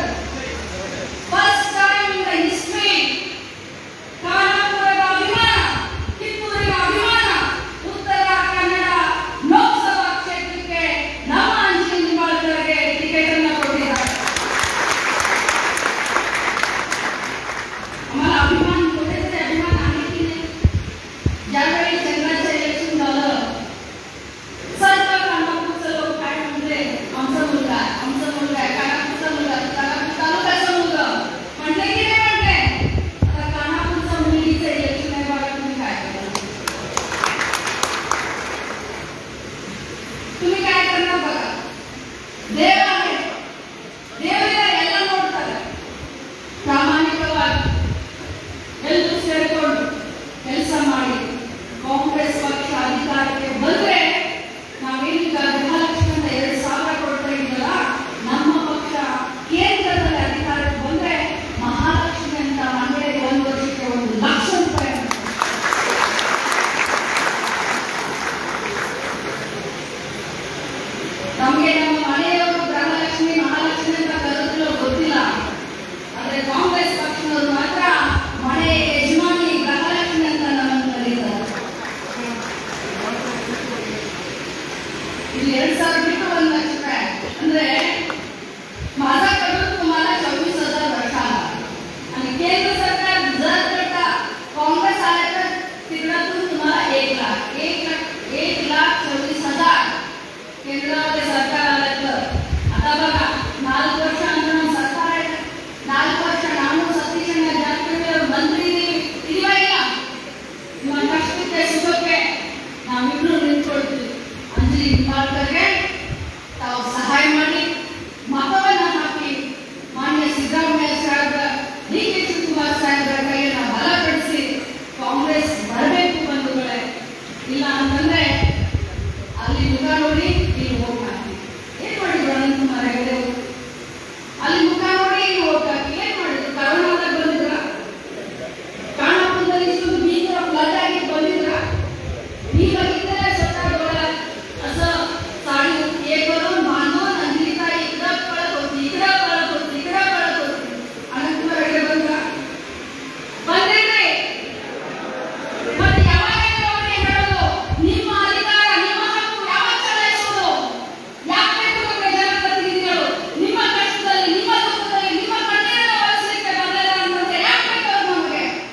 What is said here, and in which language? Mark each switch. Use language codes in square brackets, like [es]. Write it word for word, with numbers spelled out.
[en] First time in the history, [kn] ಕಾನಾಪುರದ ಅಭಿಮಾನ, ಕಿತ್ತೂರಿನ ಅಭಿಮಾನ, ಉತ್ತರ ಕನ್ನಡ ಲೋಕಸಭಾ ಕ್ಷೇತ್ರಕ್ಕೆ ನಮ್ಮ ಅಂಜು ನಿಂಬಾಳ್ಕರ್ಗೆ ಟಿಕೆಟ್ ಅನ್ನು ಕೊಟ್ಟಿದ್ದಾರೆ. [mr] आम्हाला अभिमान कोणत्याचे अभिमान आहे की नाही? ज्यावेळी चंद्राचं इलेक्शन झालं, सर्व कानापूरचं लोक काय म्हणले, आमचा मुलगा आहे, आमचा मुलगा आहे, कानापूरचा मुलगा आहे, कानापूर तालुक्याचा मुलगा, म्हणले की नाही म्हणले? आता कानापूरचा मुलगीचं इलेक्शन आहे, बघा तुम्ही काय करणार. तुम्ही काय करणार बघा. देव आहे, देव [kn] ಎಲ್ಲ ನೋಡ್ತಾರೆ. ಪ್ರಾಮಾಣಿಕವಾಗಿ ಎಲ್ಲರೂ ಸೇರಿಕೊಂಡು ಕೆಲಸ ಮಾಡಿ ಕಾಂಗ್ರೆಸ್ ಪಕ್ಷ ಅಧಿಕಾರಕ್ಕೆ ಬಂದ್ರೆ, ನಾವೇನೀಗ ಗೃಹಲಕ್ಷ್ಮಿಯಿಂದ ಎರಡು ಸಾವಿರ ಕೊಡ್ತಾ ಇದ್ದೀವಲ್ಲ, ನಮ್ಮ ಪಕ್ಷ ಕೇಂದ್ರದಲ್ಲಿ ಅಧಿಕಾರಕ್ಕೆ ಬಂದ್ರೆ ಮಹಾಲಕ್ಷ್ಮಿ ಅಂತ ಮಹಿಳೆಗೆ ಒಂದು ವರ್ಷಕ್ಕೆ ಒಂದು ಲಕ್ಷ ರೂಪಾಯಿ ಕೊಡ್ತಾರೆ. ನಮಗೆ ನಮ್ಮ ಮನೆಯವರು ಗೃಹಲಕ್ಷ್ಮಿ ಮಹಾಲಕ್ಷ್ಮಿ ಅಂತ ಕರೆದ್ರು ಗೊತ್ತಿಲ್ಲ, ಆದರೆ ಕಾಂಗ್ರೆಸ್ ಪಕ್ಷದವರು ಮಾತ್ರ ಮನೆ ಯಜಮಾನಿ ಗೃಹಲಕ್ಷ್ಮಿ ಅಂತ ನಮ್ಮನ್ನು ಕರೀತಾರೆ. ಇಲ್ಲಿ ಎರಡ್ ಸಾವಿರ ಬಿಟ್ಟು ಒಂದು ಲಕ್ಷ ರೂಪಾಯಿ ಅಂದ್ರೆ [mr] माझा कडून तुम्हाला चोवीस हजार वर्षा आणि केंद्र सरकार जर करता काँग्रेस आले तर तिकडातून तुम्हाला एक लाख एक लाख एक लाख चोवीस हजार केंद्रामध्ये सरकार आलं तर. आता बघा, [kn] ನಾಲ್ಕು ವರ್ಷ ಅಂದ್ರೆ ನಮ್ಮ ಸರ್ಕಾರ ಆಯ್ತು. ನಾಲ್ಕು ವರ್ಷ ನಾನು ಸತೀಶ್ ಅಣ್ಣ ಜಾರಕಿಹೊಳಿ ಅವ್ರು ಮಂತ್ರಿ ಇದೀವ ಇಲ್ಲ, ನಿಮ್ಮ ಕಷ್ಟಕ್ಕೆ ಸುಖಕ್ಕೆ ನಾವಿಬ್ರು ನಿಂತ್ಕೊಳ್ತೀವಿ. ಅಂಜಲಿ ನಿಂಬಾಳ್ಕರ್ಗೆ ತಾವು ಸಹಾಯ ಮಾಡಿ, ಮತವನ್ನ ಹಾಕಿ. ಮಾನ್ಯ ಸಿದ್ದರಾಮಯ್ಯ ಸಾಹೇಬ್ರ, ಡಿ ಕೆ ಶಿವಕುಮಾರ್ ಸಾಹೇಬ್ರ ಕೈಯನ್ನು ಬಲಪಡಿಸಿ ಕಾಂಗ್ರೆಸ್ ಬರಬೇಕು ಬಂಧುಗಳೇ. ಇಲ್ಲ ಅಂತಂದ್ರೆ ಅಲ್ಲಿ ಮುಖ ನೋಡಿ ಇಲ್ಲಿ ಓಟ್ ಹಾಕಿ. ಏನ್ ಮಾಡಿದ್ರು ಅನಂತ ಕುಮಾರ್ ಹೆಗಡೆ ಅವರು? ಅಲ್ಲಿ ಮುಖ ನೋಡಿ ಇಲ್ಲಿ ಓಟ್ ಹಾಕಿ. ಏನ್ ಮಾಡಿದ್ರು? ಕರೋನಾದಾಗ ಬಂದಿದ್ರ? ಕಾಣಪುರದಲ್ಲಿ ಇಷ್ಟೊಂದು ಭೀಕರ ಫ್ಲಡ್ ಆಗಿ ಬಂದಿದ್ರ? ನೀವಾಗಿದ್ದರೆ [mr] स्वतः डोळ्यात असं साडी हे करून बांधून अंजली ताई इकडं पळत होती, इकडं पळत होती, इकडं पळत होती. [kn] अनंतकुमार हेगडे ಬಂದ್ರ? ಬಂದ್ರೆ [mr] नाही. [kn] ಮತ್ತೆ ಯಾವಾಗ ಅವ್ರಿಗೆ ಹೇಳೋದು, ನಿಮ್ಮ ಅಧಿಕಾರ ನಿಮ್ಮ ಹಕ್ಕು ಯಾವಾಗ ಚಲಾಯಿಸೋದು? ಯಾಕೆ ಬೇಕು ಪ್ರಜಾಪ್ರತಿನಿಧಿಗಳು? ನಿಮ್ಮ ಕಷ್ಟದಲ್ಲಿ ನಿಮ್ಮ ದುಃಖದಲ್ಲಿ ನಿಮ್ಮ ಕಣ್ಣೀರನ್ನು ಒರೆಸಲಿಕ್ಕೆ ಬರಲಿಲ್ಲ ಅಂತಂದ್ರೆ ಯಾಕೆ ಬೇಕು ಅವ್ರು ನಮಗೆ?